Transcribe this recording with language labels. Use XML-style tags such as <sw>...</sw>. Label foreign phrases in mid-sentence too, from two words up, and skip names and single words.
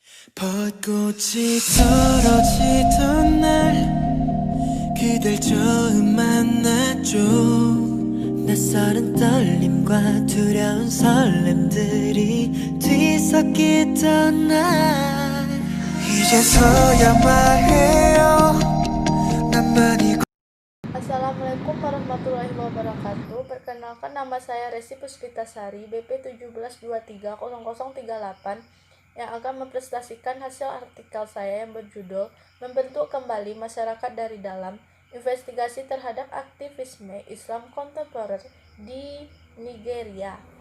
<ko>벚꽃이 떨어지던 날 그댈 처음 만났죠. 낯설은 떨림과 두려운 설렘들이 뒤섞이던 날 이제서야 말해요 난 많이</ko> <ar>السلام عليكم ورحمة الله وبركاته.</ar> <id>Perkenalkan, nama saya Resi Puspitasari, BP 17230038, yang akan mempresentasikan hasil artikel saya yang berjudul Membentuk Kembali Masyarakat dari Dalam, Investigasi Terhadap Aktivisme Islam Kontemporer di Nigeria.</id>